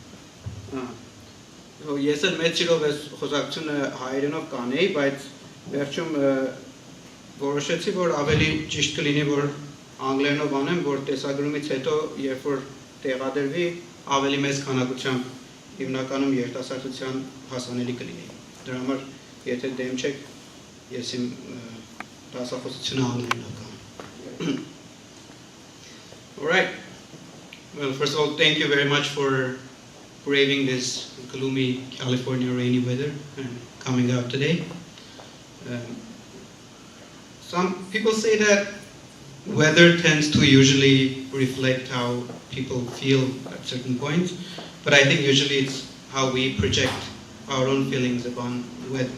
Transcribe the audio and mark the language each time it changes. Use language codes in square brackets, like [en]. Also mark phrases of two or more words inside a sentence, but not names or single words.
[hy] Ես էլ մեծ սիրով այս խոսակցությունը հայերենով կանեի, բայց վերջում որոշեցի, որ ավելի ճիշտ կլինի, որ անգլերենով անեմ, որ տեսագրումից հետո, երբ որ տեղադրվի, ավելի մեծ քանակությամբ հիմնականում երիտասարդության հասանելի կլինի։ Դրա համար, եթե դեմ չեք, ես իմ դասախոսությունը անգլերենով կանեմ։ [en] All right. Well, first of all, thank you very much for braving this gloomy California rainy weather and coming out today. Some people say that weather tends to usually reflect how people feel at certain points, but I think usually it's how we project our own feelings upon weather.